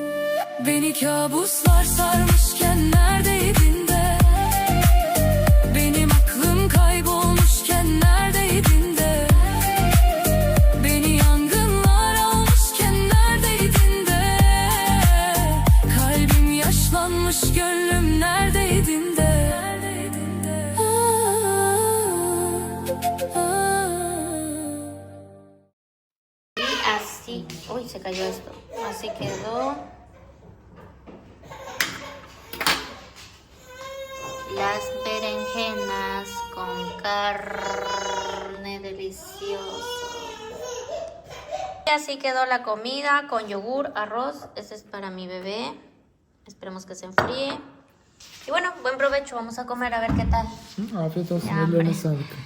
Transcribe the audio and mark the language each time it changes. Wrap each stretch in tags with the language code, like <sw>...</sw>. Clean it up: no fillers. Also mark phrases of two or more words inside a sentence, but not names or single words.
<tr>Beni kabuslar sarmışken neredeydin de, benim aklım kaybolmuşken neredeydin de, beni yangınlar almışken neredeydin de, kalbim yaşlanmış gönlüm neredeydin de.</tr> <es>Y así, uy, se cayó esto, así quedó las berenjenas con carne delicioso. Y así quedó la comida con yogur, arroz. Este es para mi bebé. Esperemos que se enfríe. Y bueno, buen provecho. Vamos a comer a ver qué tal.</es> <tr>Afiyet olsun.</tr> <es>Ya,</es> <tr>Ellerine</tr> <es>hombre.</es> <tr>sağlık.</tr>